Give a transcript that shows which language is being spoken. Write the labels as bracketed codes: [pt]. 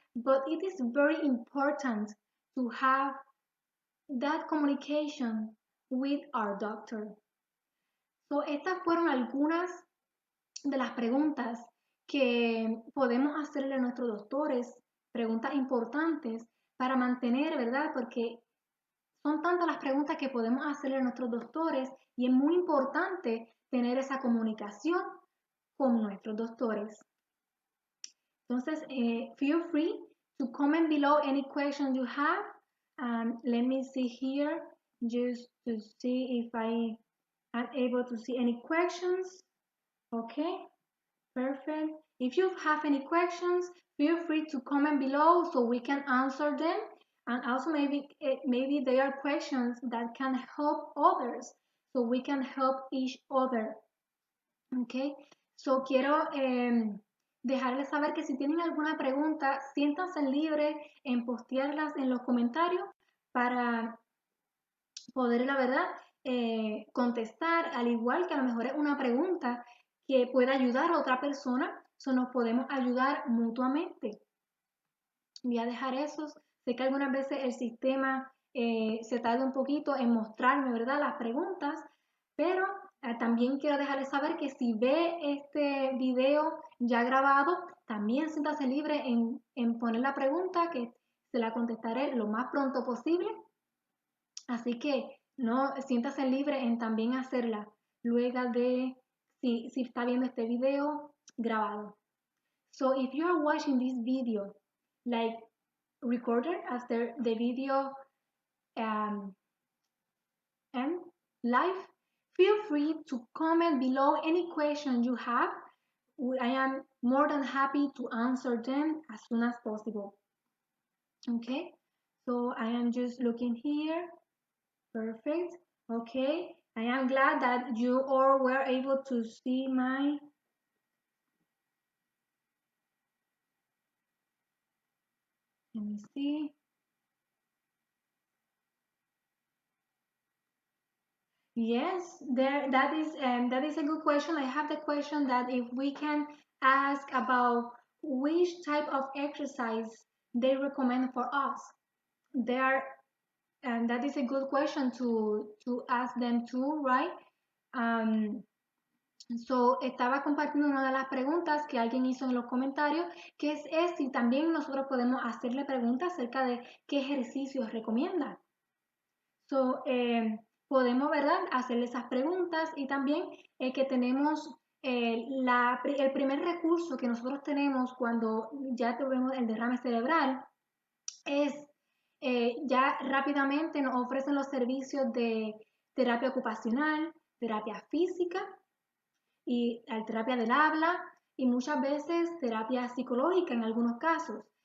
[en] But it is very important to have that communication with our doctor. [es] So, estas fueron algunas de las preguntas que podemos hacerle a nuestros doctores, preguntas importantes para mantener, ¿verdad? Porque son tantas las preguntas que podemos hacerle a nuestros doctores y es muy importante tener esa comunicación con nuestros doctores. [en] Entonces, feel free to comment below any questions you have. Let me see here just to see if I am able to see any questions. Okay, perfect. If you have any questions, feel free to comment below so we can answer them. And also maybe there are questions that can help others, so we can help each other. [es] Okay, so quiero dejarles saber que si tienen alguna pregunta, siéntanse libres en postearlas en los comentarios para poder, la verdad, contestar, al igual que a lo mejor es una pregunta que pueda ayudar a otra persona, nos podemos ayudar mutuamente. Voy a dejar esos. Sé que algunas veces el sistema se tarda un poquito en mostrarme, ¿verdad?, las preguntas, pero también quiero dejarles saber que si ve este video ya grabado, también siéntase libre en poner la pregunta, que se la contestaré lo más pronto posible. Así que no siéntase libre en también hacerla luego de si está viendo este video grabado. [en] So if you are watching this video like recorded after the video um, end live, feel free to comment below any question you have. I am more than happy to answer them as soon as possible. Okay, so I am just looking here. Perfect. Okay, I am glad that you all were able to see my. Let me see. Yes, that is a good question. I have the question that if we can ask about which type of exercise they recommend for us. There, and that is a good question to ask them too, right? [es] Um, So, estaba compartiendo una de las preguntas que alguien hizo en los comentarios, que es si también nosotros podemos hacerle preguntas acerca de qué ejercicios recomienda. So, podemos, ¿verdad?, hacerle esas preguntas y también que tenemos el primer recurso que nosotros tenemos cuando ya tuvimos el derrame cerebral es ya rápidamente nos ofrecen los servicios de terapia ocupacional, terapia física y terapia del habla y muchas veces terapia psicológica en algunos casos.